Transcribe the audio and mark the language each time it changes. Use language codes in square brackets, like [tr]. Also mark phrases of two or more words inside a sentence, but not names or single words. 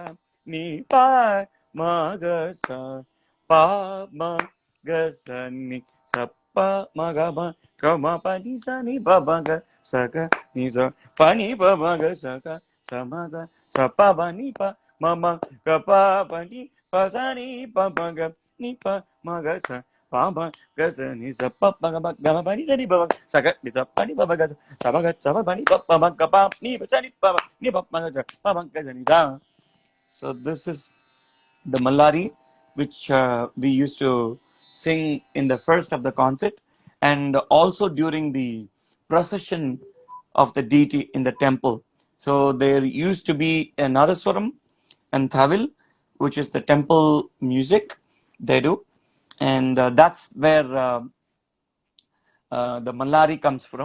[en] ni pa ma ga sa pa ma ga sa ni sa pa ma ga ma pa ni sa ni pa ma ga sa ga ni sa pa ni pa ma ga sa ga sa ma ga sa pa ma ni pa ma ma ga pa ni pa sa ni pa ma ga ni pa ma ga sa pa ma ga sa ni sa pa ma ga ma pa ni sa ni pa ma sa ga ni sa pa ni pa ma ga sa ma ga sa pa ni pa ma ga pa ni pa sa ni pa ma ni pa ma ga sa pa ma ga sa ni sa. So this is the Mallari, which we used to sing in the first of the concert, and also during the procession of the deity in the temple. So there used to be another swaram and Thavil, which is the temple music they do, and that's where the Mallari comes from.